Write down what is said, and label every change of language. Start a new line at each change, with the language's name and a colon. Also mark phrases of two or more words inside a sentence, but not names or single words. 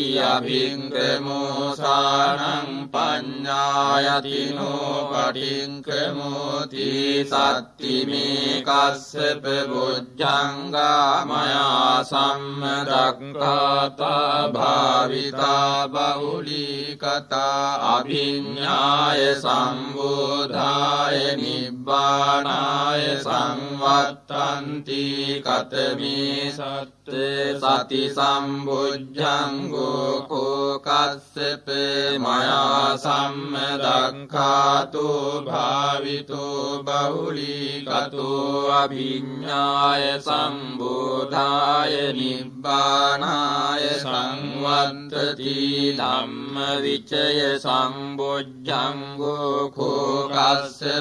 Pali: අභික්ඛමෝසානං පඤ්ඤායතිනෝ පටික්ඛමෝති සත්තිමේ කස්සප බොජ්ජංගා මයා සම්මදක්ඛාතා භාවිතා බහුලීකතා අභිඤ්ඤාය සම්බෝධාය නිබ්බානාය සංවත්තන්ති කතමේ සති සම්බුද්ධංගෝ කෝ කස්සප මයා සම්මදක්ඛාතෝ භාවිතෝ බහුලීකතෝ අභිඤ්ඤාය සම්බෝධාය නිබ්බානාය සංවත්තති ධම්ම විචය සම්බුද්ධංගෝ කෝ කස්සප